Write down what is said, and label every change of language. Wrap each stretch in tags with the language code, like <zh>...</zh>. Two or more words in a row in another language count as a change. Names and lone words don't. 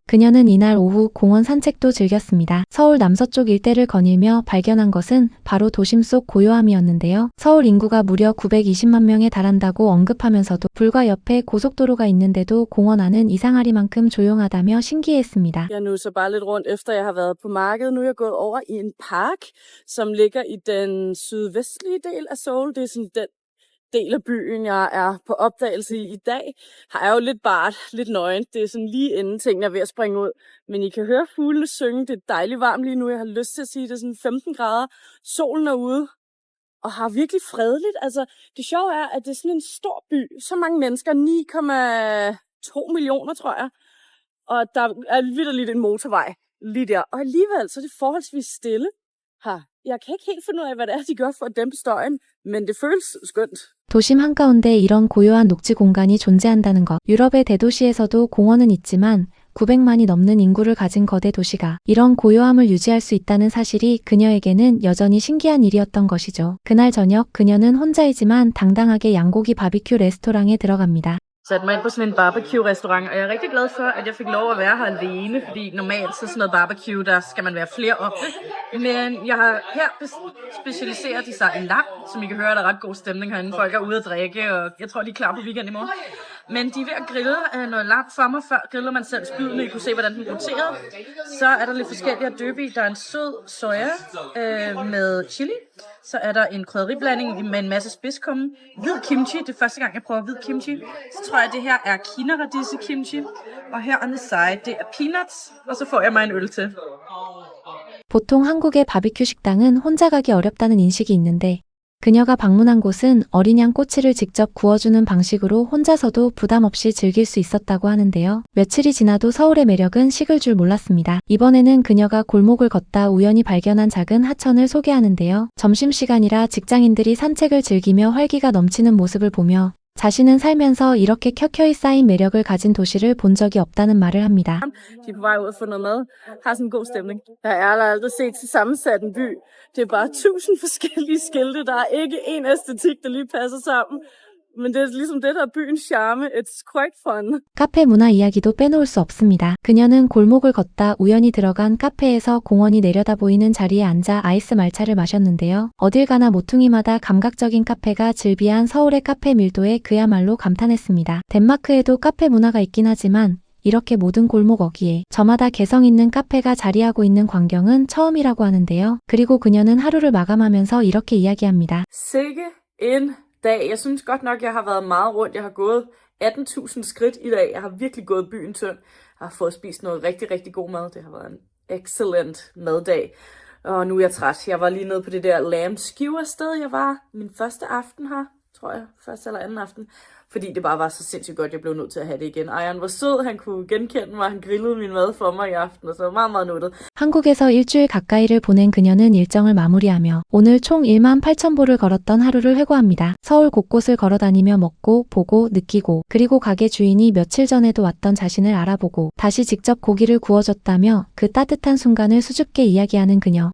<ko>그녀는 이날 오후 공원 산책도 즐겼습니다. 서울 남서쪽 일대를 거닐며 발견한 것은 바로 도심 속 고요함이었는데요. 서울 인구가 무려 920만 명에 달한다고 언급하면서도 불과 옆에 고속도로가 있는데도 공원 안은 이상하리만큼 조용하다며 신기했습니다.</ko> <da>Jeg nusser bare lidt rundt efter jeg har været på markedet. Nu er jeg gået over i en park, som ligger i den sydvestlige del af Seoul. Det er sådan den del af byen, jeg er på opdagelse i dag, har jeg jo lidt bart, lidt nøgent. Det er sådan lige inden tingene er ved at springe ud. Men I kan høre fuglene synge. Det er dejligt varmt lige nu. Jeg har lyst til at sige, det er sådan 15 grader. Solen er ude og har virkelig fredeligt. Altså, det sjove er, at det er sådan en stor by. Så mange mennesker. 9,2 millioner, tror jeg. Og der er vitterligt en motorvej lige der. Og alligevel så er det forholdsvis stille her. Jeg kan ikke helt finde ud af, hvad det er, de gør for at dæmpe støjen, men det føles skønt.</da> <ko>도심 한가운데 이런 고요한 녹지 공간이 존재한다는 것. 유럽의 대도시에서도 공원은 있지만 900만이 넘는 인구를 가진 거대 도시가 이런 고요함을 유지할 수 있다는 사실이 그녀에게는 여전히 신기한 일이었던 것이죠. 그날 저녁 그녀는 혼자이지만 당당하게 양고기 바비큐 레스토랑에 들어갑니다.</ko> <da>Satte mig ind på sådan en barbecue-restaurant, og jeg er rigtig glad for, at jeg fik lov at være her alene, fordi normalt så sådan noget barbecue, der skal man være flere om det. Men jeg har her specialiseret de sig i lam, som I kan høre, der er ret god stemning herinde. Folk er ude at drikke, og jeg tror, de er klar på weekend i morgen. Men de er ved at grille noget lam for mig. Før griller man selv spydene, I kunne se, hvordan den roterede. Så er der lidt forskellige at døbe i. Der er en sød soja med chili. Så er der en krydderiblanding med en masse spidskummen. Hvid kimchi, det er første gang, jeg prøver hvid kimchi. Så tror jeg, det her er kinaradisse kimchi. Og her</da> <en>on the side,</en> <da>det er peanuts. Og så får jeg mig en øl til.</da> <ko>보통 한국의 바비큐 식당은 혼자 가기 어렵다는 인식이 있는데 그녀가 방문한 곳은 어린 양 꼬치를 직접 구워주는 방식으로 혼자서도 부담 없이 즐길 수 있었다고 하는데요. 며칠이 지나도 서울의 매력은 식을 줄 몰랐습니다. 이번에는 그녀가 골목을 걷다 우연히 발견한 작은 하천을 소개하는데요. 점심시간이라 직장인들이 산책을 즐기며 활기가 넘치는 모습을 보며 자신은 살면서 이렇게 켜켜이 쌓인 매력을 가진 도시를 본 적이 없다는 말을 합니다.</ko> <da>De er på vej ud og få noget mad. Har sådan en god stemning. Jeg har aldrig set til sammensat en by. Det er bare 1000 forskellige skilte. Der er ikke en æstetik, der lige passer sammen. Men det er ligesom det, der er byens charme.</da> <en>It's quite fun.</en> <ko>카페 문화 이야기도 빼놓을 수 없습니다. 그녀는 골목을 걷다 우연히 들어간 카페에서 공원이 내려다 보이는 자리에 앉아 아이스 말차를 마셨는데요. 어딜 가나 모퉁이마다 감각적인 카페가 즐비한 서울의 카페 밀도에 그야말로 감탄했습니다. 덴마크에도 카페 문화가 있긴 하지만 이렇게 모든 골목 어귀에 저마다 개성 있는 카페가 자리하고 있는 광경은 처음이라고 하는데요. 그리고 그녀는 하루를 마감하면서 이렇게 이야기합니다.</ko> <da>Sikke en dag. Jeg synes godt nok, jeg har været meget rundt. Jeg har gået 18.000 skridt i dag. Jeg har virkelig gået byen tynd. Jeg har fået spist noget rigtig, rigtig god mad. Det har været en excellent maddag. Og nu er jeg træt. Jeg var lige nede på det der</da> <en>lamb skewer</en> <da>sted. Jeg var min første aften her, tror jeg. Første eller anden aften. Fordi det bare var så sindssygt godt, jeg blev nødt til at have det igen. Ejeren var sød, han kunne genkende mig, han grillede min mad for mig i aften, og så var meget, meget nuttet.</da> <ko>한국에서 일주일 가까이를 보낸 그녀는 일정을 마무리하며 오늘 총 18,000보를 걸었던 하루를 회고합니다. 서울 곳곳을 걸어다니며 먹고, 보고, 느끼고, 그리고 가게 주인이 며칠 전에도 왔던 자신을 알아보고 다시 직접 고기를 구워줬다며 그 따뜻한 순간을 수줍게 이야기하는 그녀.</ko>